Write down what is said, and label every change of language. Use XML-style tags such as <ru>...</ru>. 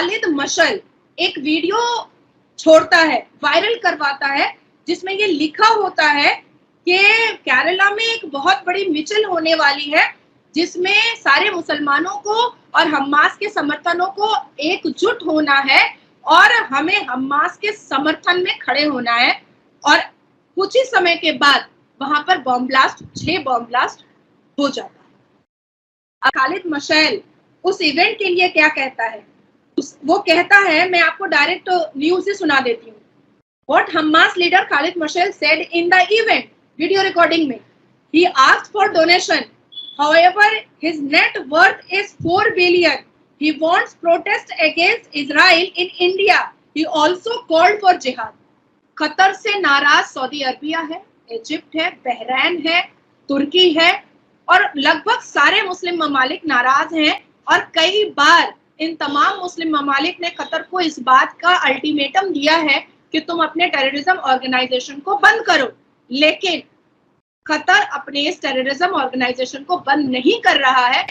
<hi>Martial एक video छोड़ता है, वायरल करवाता है, जिसमें ये लिखा होता है कि केरला में एक बहुत बड़ी मिছিল होने वाली है, जिसमें सारे मुसलमानों को और हमास के समर्थनों को एकजुट होना है और हमें हमास के समर्थन में खड़े होना है। और कुछ ही समय के बाद वहां पर बॉम्ब ब्लास्ट, 6 बॉम्ब ब्लास्ट हो जाता है। खालिद मशैल उस इवेंट के लिए क्या कहता है, वो कहता है, मैं आपको डायरेक्ट न्यूज से सुना देती हूँ।</hi> <en>What Hamas leader Khalid Mashal said in the event, video recording</en> <hi>में,</hi> <en>he asked for donation. However, his net worth is 4 billion. He wants protest against Israel in India. He also called for jihad.</en> <hi>Qatar से नाराज Saudi Arabia है, Egypt है, बहरैन है, तुर्की है और लगभग सारे मुस्लिम ममालिक नाराज हैं। और कई बार इन तमाम मुस्लिम ममालिक ने कतर को इस बात का अल्टीमेटम दिया है कि तुम अपने टेररिज्म ऑर्गेनाइजेशन को बंद करो, लेकिन कतर अपने इस टेररिज्म ऑर्गेनाइजेशन को बंद नहीं कर रहा है।</hi>